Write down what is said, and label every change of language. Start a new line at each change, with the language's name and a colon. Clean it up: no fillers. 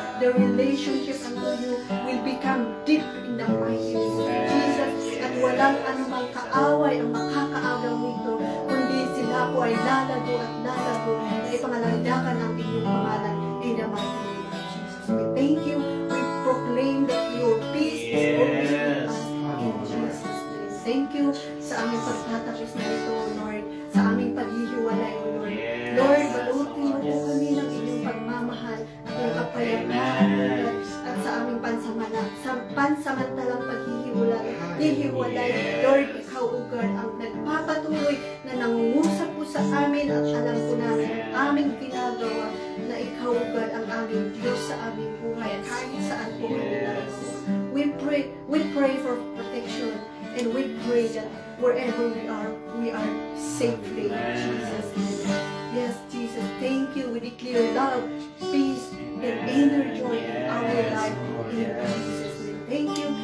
English: The relationship unto you will become deep in the mighty name of Jesus,
Filipino: at walang anumang kaaway ang makakaagaw nito, kundi sila po ay lalago at lalago na ipangalandakan ang inyong pangalan
English: in the mighty name of Jesus. We thank you, we proclaim that your peace is always with us in Jesus' name. Thank you
Filipino: sa aming pagtatapos na ito, Lord, sa aming paghihiwalay, O Lord. Lord, balutin mo po kami ng inyong pagmamahal at ng kapayapaan, at sa aming pansamantalang paghihiwalay. Lord, ikaw, O God, ang nagpapatuloy na nangungusap po sa amin at alam po namin ang aming ginagawa, na ikaw, O God, ang aming Diyos sa aming buhay kahit saan po kami narito.
English: We pray for protection, and we pray that wherever we are safely in Jesus' name. Yes, Jesus, thank you. We declare love, peace, and inner joy in our life in Jesus' name. Thank you.